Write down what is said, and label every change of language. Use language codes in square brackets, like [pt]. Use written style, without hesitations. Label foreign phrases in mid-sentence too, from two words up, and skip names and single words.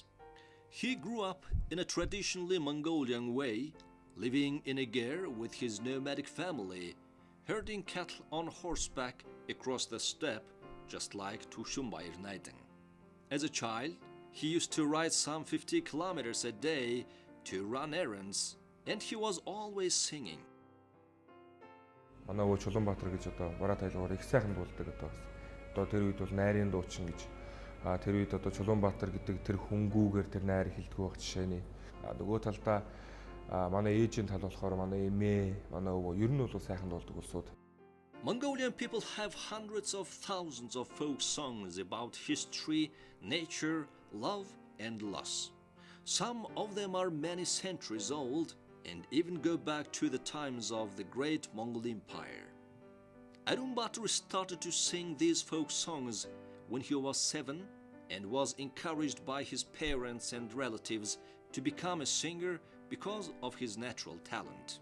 [en] He grew up in a traditionally Mongolian way, living in a ger with his nomadic family, herding cattle on horseback across the steppe, just like Tushumbayr Naiden. As a child, he used to ride some 50 kilometers a day to run errands, and he was always singing. [mn] Манай өвөө Чулуунбаатар гэж одоо бараа тайлгаар их сайхан дуулдаг одоо. Одоо тэр үед бол найрын дуучин гэж. Тэр үед одоо Чулуунбаатар гэдэг тэр хөнгүүгээр тэр найр хэлдэг байх жишээний. Нөгөө талдаа манай ээжийн тал болохоор манай эмээ, манай өвөө ер нь бол сайхан дуулдаг улсууд. [en] Mongolian people have hundreds of thousands of folk songs about history, nature, love, and loss. Some of them are many centuries old and even go back to the times of the great Mongol Empire. Arumbatra started to sing these folk songs when he was 7 and was encouraged by his parents and relatives to become a singer because of his natural talent.